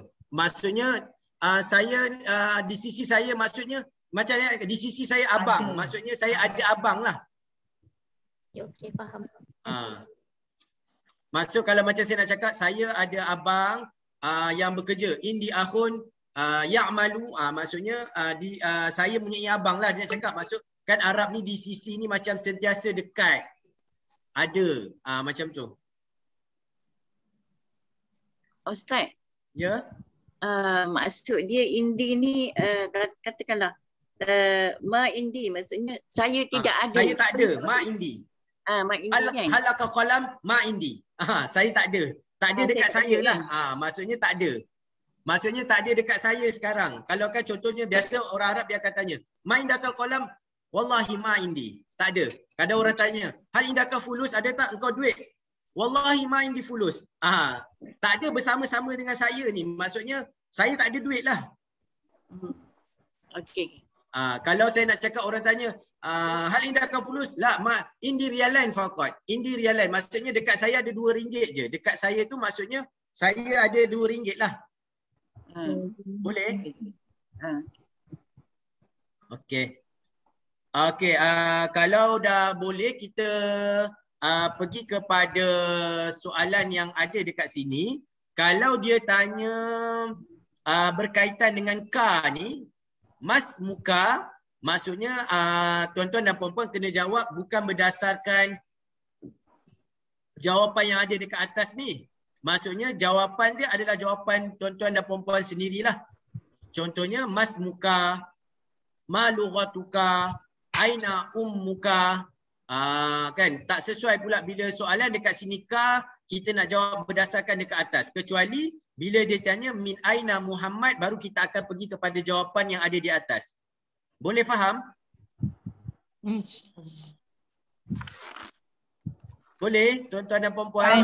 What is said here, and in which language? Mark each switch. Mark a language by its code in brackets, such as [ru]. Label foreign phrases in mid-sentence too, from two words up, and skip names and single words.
[ms] Maksudnya saya di sisi saya maksudnya macam di sisi saya abang. Maksudnya saya ada abang lah. Okey, faham. Maksud kalau macam saya nak cakap saya ada abang yang bekerja. [ar] عندي أخ يعمل, [ms] maksudnya saya punya abang lah dia nak cakap. Maksud kan Arab ni di sisi ni macam sentiasa dekat. Ada macam tu. Ustaz. Ya. Maksud dia Indi ni katakanlah [ar] ما عندي, [ms] maksudnya saya tidak ada. Saya tak ada [ar] ما عندي. ما عندي kan. هلك قلم ما عندي. [ms] Saya tak ada. Tak ada dekat saya lah. Maksudnya tak ada. Maksudnya tak ada dekat saya sekarang. Kalau kan contohnya biasa orang Arab dia akan tanya, [ar] ما عندك القلم? والله ما عندي. [ms] Tak ada. Kadang orang tanya, [ar] هل عندك الفلوس, [ms] ada tak engkau duit? [ar] والله ما عندي فلوس. [ms] Tak ada bersama-sama dengan saya ni. Maksudnya saya tak ada duit lah. Okey. Kalau saya nak cakap orang tanya, [ar] هل عندك الفلوس? لا، ما عندي ريالان فقط. عندي ريالان. [ms] Maksudnya dekat saya ada RM2 je. Dekat saya tu maksudnya saya ada RM2 lah. Boleh? Okey. Kalau dah boleh kita pergi kepada soalan yang ada dekat sini. Kalau dia tanya berkaitan dengan ka ni, [ar] ما اسمك, [ms] maksudnya tuan-tuan dan puan-puan kena jawab bukan berdasarkan jawapan yang ada dekat atas ni. Maksudnya jawapan dia adalah jawapan tuan-tuan dan puan-puan sendirilah. [ar] Contohnya ما اسمك، ما لغتك، أين أمك. [ms] Kan tak sesuai pula bila soalan dekat sini ka, kita nak jawab berdasarkan dekat atas. Kecuali bila dia tanya [ar] من أين محمد, [ms] baru kita akan pergi kepada jawapan yang ada di atas. Boleh faham? Boleh tuan-tuan dan puan-puan?